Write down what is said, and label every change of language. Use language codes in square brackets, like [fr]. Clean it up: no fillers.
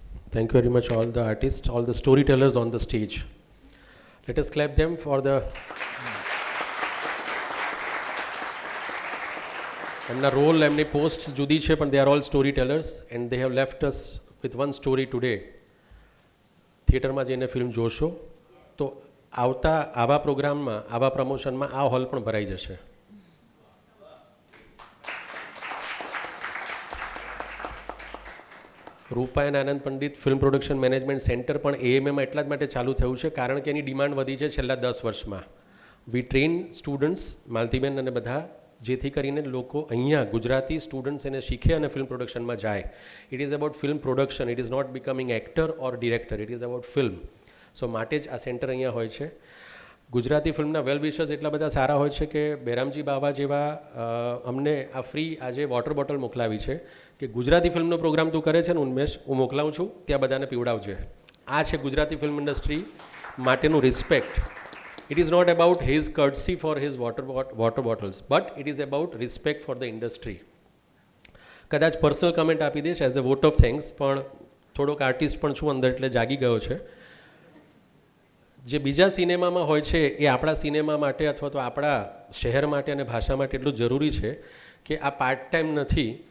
[en] Thank you very much, all the artists, all the storytellers on the stage. Let us clap them for the... [gu] એમના role, એમની post જુદી છે, પણ [en] they are all storytellers and they have left us with one story today. [gu] થિયેટરમાં જઈને film જોશો તો આવતા આવા પ્રોગ્રામમાં, આવા પ્રમોશનમાં આ હોલ પણ ભરાઈ જશે. રૂપા and Anand Pandit film production management centre પણ AMAમાં એટલા જ માટે ચાલુ થયું છે કારણ કે એની ડિમાન્ડ વધી છે છેલ્લા 10 વર્ષમાં. [en] we train students, [gu] માલતીબેન અને બધા, જેથી કરીને લોકો અહીંયા ગુજરાતી સ્ટુડન્ટ્સ એને શીખે અને ફિલ્મ પ્રોડક્શનમાં જાય. [en] It is about film production, it is not becoming actor or director, it is about film. [gu] સો માટે જ આ સેન્ટર અહીંયા હોય છે. ગુજરાતી ફિલ્મના વેલ વિશર્સ એટલા બધા સારા હોય છે કે બેરામજી બાવા જેવા અમને આ ફ્રી આજે વોટર બોટલ મોકલાવી છે કે ગુજરાતી ફિલ્મનો પ્રોગ્રામ તું કરે છે ને ઉન્મેશ, હું મોકલાવું છું, ત્યાં બધાને પીવડાવજે. આ છે ગુજરાતી ફિલ્મ ઇન્ડસ્ટ્રી માટેનું respect. [en] It is not about his courtesy for his water bottles, but it is about respect for the industry. [gu] કદાચ પર્સનલ કમેન્ટ આપી દઈશ [en] as a vote of thanks, [gu] પણ થોડોક આર્ટિસ્ટ પણ છું અંદર એટલે જાગી ગયો છે. જે બીજા સિનેમામાં હોય છે એ આપણા સિનેમા માટે અથવા તો આપણા શહેર માટે અને ભાષા માટે એટલું જરૂરી છે કે આ પાર્ટ ટાઈમ નથી.